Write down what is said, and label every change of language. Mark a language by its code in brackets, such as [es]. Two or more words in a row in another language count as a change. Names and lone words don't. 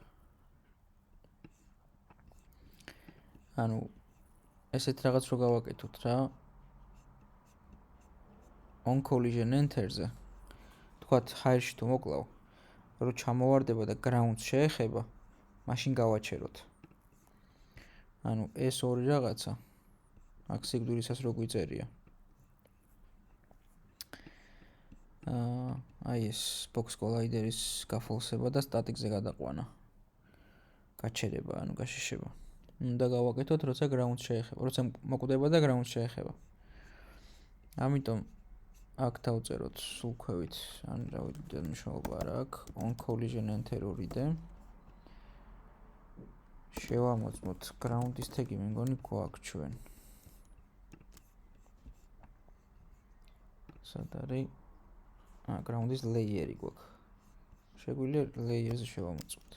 [ka] ანუ ესეთ რაღაც რო გავაკეთოთ რა. [en] on collision enter-ზე. [ka] თქვათ ჰაერში თუ მოკლავ, რო ჩამოვარდება და ground-ს შეეხება, მაშინ გავაჩეროთ. ანუ ეს ორი რაღაცა აქ სიკვდილისას რო გვიწერია. აი ეს [en] box collider-ის [ka] გაფოლსება და static-ზე გადაყვანა. გაჩერება, ანუ გაშიშება. უნდა გავაკეთოთ, როცა ground-ს შეეხება, როცა მოკვდება და ground-ს შეეხება. ამიტომ აქ დავწეროთ სულ ქვევით, ან რავი, მნიშვნელობა არ აქვს, [en] on collision enter 2-დე. [ka] შევამოწმოთ [en] ground-ის tag-ი [ka] მე მგონი გვაქვს ჩვენ. სად არის? [en] ground-ის layer-ი [ka] გვაქვს. შეგვიძლია layer-ზე შევამოწმოთ.